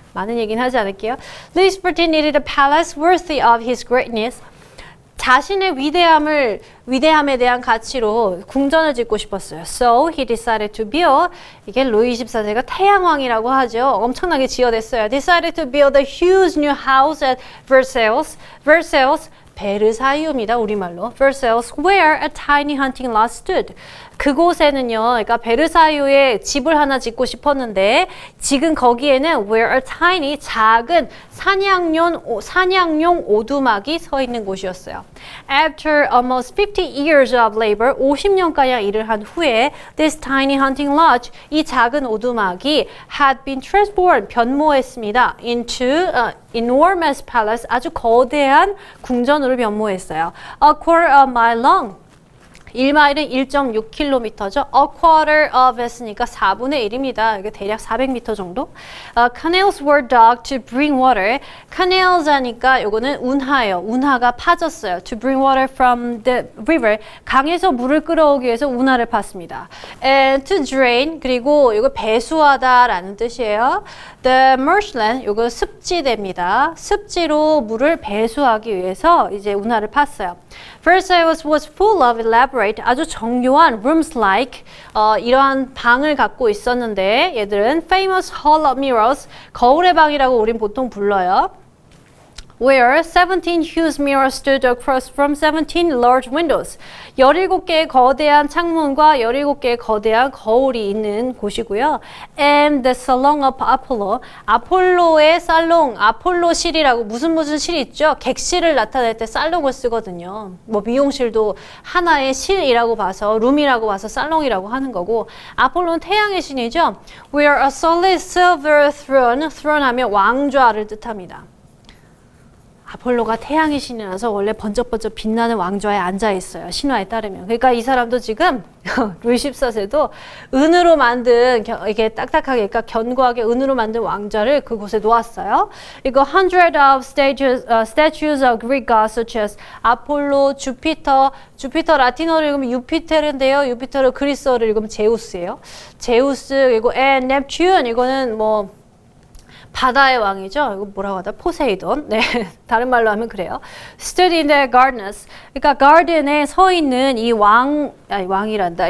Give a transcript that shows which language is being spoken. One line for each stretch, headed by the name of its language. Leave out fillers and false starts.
Korean: 많은 얘기는 하지 않을게요.
English: Louis XIV needed a palace worthy of his greatness.
Korean: 자신의 위대함에 대한 가치로 궁전을 짓고 싶었어요.
English: So he decided to build,
Korean: 이게 루이 24세가 태양왕이라고 하죠. 엄청나게 지어냈어요.
English: Decided to build a huge new house at Versailles.
Korean: Versailles, 베르사유입니다. 우리말로.
English: Versailles, where a tiny hunting lot stood.
Korean: 그곳에는요, 그러니까 베르사유에 집을 하나 짓고 싶었는데 지금 거기에는
English: where a tiny,
Korean: 작은 사냥용 오두막이 서 있는 곳이었어요.
English: After almost 50 years of labor,
Korean: 50년가량 일을 한 후에
English: this tiny hunting lodge,
Korean: 이 작은 오두막이
English: had been transformed,
Korean: 변모했습니다.
English: into enormous palace,
Korean: 아주 거대한 궁전으로 변모했어요.
English: A quarter of mile long.
Korean: 1마일은 1.6km죠.
English: A quarter of
Korean: 했으니까 4분의 1입니다. 이게 대략 400m 정도.
English: Canals were dug to bring water.
Korean: Canals 하니까 이거는 운하예요. 운하가 파졌어요.
English: To bring water from the river.
Korean: 강에서 물을 끌어오기 위해서 운하를 팠습니다.
English: And to drain.
Korean: 그리고 이거 배수하다라는 뜻이에요.
English: The marshland.
Korean: 이거 습지대입니다. 습지로 물을 배수하기 위해서 이제 운하를 팠어요.
English: Versailles was full of elaborate,
Korean: 아주 정교한
English: rooms like
Korean: 이러한 방을 갖고 있었는데 얘들은
English: famous hall of mirrors,
Korean: 거울의 방이라고 우린 보통 불러요.
English: Where 17 huge mirrors stood across from 17 large windows.
Korean: 17개의 거대한 창문과 17개의 거대한 거울이 있는 곳이고요.
English: And the salon of Apollo.
Korean: 아폴로의 살롱, 아폴로실이라고 무슨 실 있죠? 객실을 나타낼 때 살롱을 쓰거든요. 뭐 미용실도 하나의 실이라고 봐서 룸이라고 봐서 살롱이라고 하는 거고 아폴로는 태양의 신이죠.
English: Where a solid silver throne, throne
Korean: 하면 왕좌를 뜻합니다. 아폴로가 태양의 신이라서 원래 번쩍번쩍 빛나는 왕좌에 앉아 있어요. 신화에 따르면. 그러니까 이 사람도 지금 루이 14세도 은으로 만든 이게 딱딱하게 그러니까 견고하게 은으로 만든 왕좌를 그곳에 놓았어요.
English: 이거 100 of statues of Greek gods such as 아폴로, 주피터
Korean: 라틴어로 읽으면 유피테르인데요. 유피터를 그리스어로 읽으면 제우스예요. 제우스 그리고
English: and Neptune
Korean: 이거는 뭐 바다의 왕이죠. 이거 뭐라고 하다? 포세이돈. 네, 다른 말로 하면 그래요.
English: Stood in the gardens.
Korean: 그러니까 garden에 서 있는 이 왕이란다.